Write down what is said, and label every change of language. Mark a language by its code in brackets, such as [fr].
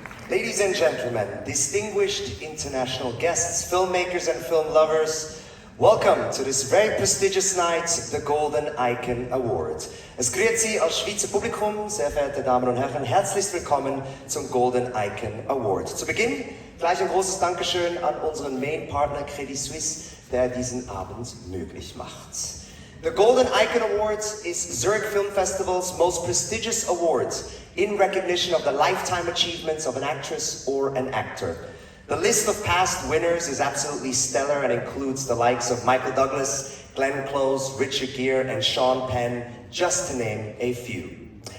[en] Ladies and gentlemen, distinguished international guests, filmmakers and film lovers, welcome to this very prestigious night, the Golden Icon Award. [de] Es grüßt Sie als Schweizer Publikum, sehr verehrte Damen und Herren, herzlich willkommen zum Golden Icon Award. Zu Beginn gleich ein großes Dankeschön an unseren Main-Partner Credit Suisse, der diesen Abend möglich macht. [en] The Golden Icon Awards is Zurich Film Festival's most prestigious award in recognition of the lifetime achievements of an actress or an actor. The list of past winners is absolutely stellar and includes the likes of Michael Douglas, Glenn Close, Richard Gere, and Sean Penn, just to name a few.